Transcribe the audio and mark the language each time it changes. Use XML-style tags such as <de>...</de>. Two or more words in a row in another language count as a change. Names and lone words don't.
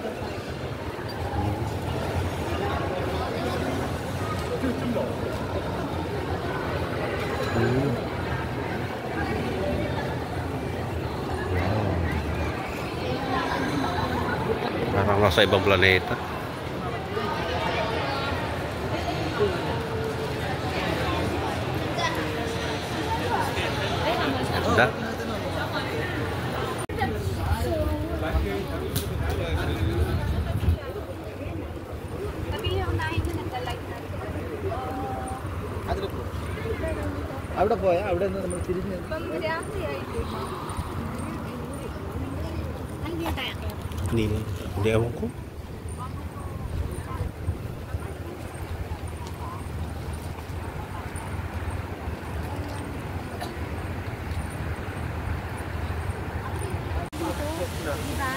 <tl>Parang nasa ibang planeta.</tl> <ml>Da. അവിടെ പോയാ അവിടെ നിന്ന് നമ്മൾ തിരിഞ്ഞ്</ml> <tl>Hindi ewan ko. Diba?</tl>